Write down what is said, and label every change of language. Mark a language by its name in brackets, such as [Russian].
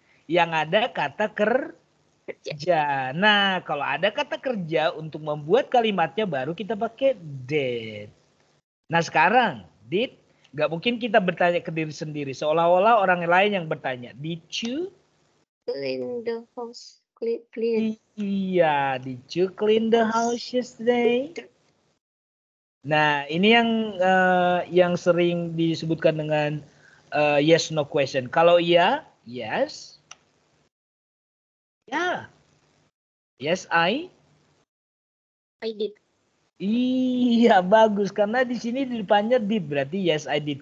[Indonesian] Yang ada kata kerja. Nah, kalau ada kata kerja untuk membuat kalimatnya baru kita pakai did. Nah, sekarang did, nggak mungkin kita bertanya ke diri sendiri, seolah-olah orang lain yang bertanya. [English] Did you Clean the house. Clean. [Indonesian] Iya, [English] did you clean the house yesterday? [Indonesian] Nah, ini yang sering disebutkan dengan yes no question. Kalau iya, yes. Ya. [English] Yes, I did. [Indonesian] Iya, bagus. Karena di sini di depannya did, berarti [English] yes, I did.